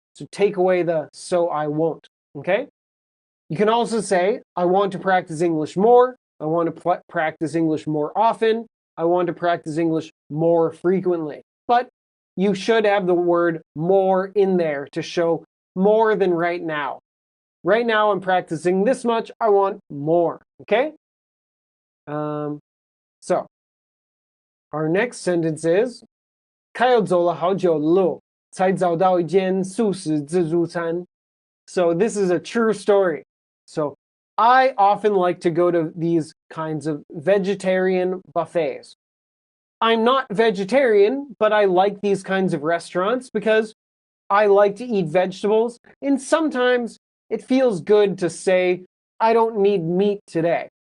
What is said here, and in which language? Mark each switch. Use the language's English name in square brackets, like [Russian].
[English] So take away the so I won't, okay? You can also say, I want to practice English more. I want to practice English more often. I want to practice English more frequently. But you should have the word more in there to show more than right now. Right now I'm practicing this much. I want more, okay? So our next sentence is [Chinese] Kyle 走了好久的路才找到一间素食自助餐. [English] So this is a true story. So I often like to go to these kinds of vegetarian buffets. I'm not vegetarian, but I like these kinds of restaurants because I like to eat vegetables. And sometimes it feels good to say, I don't need meat today.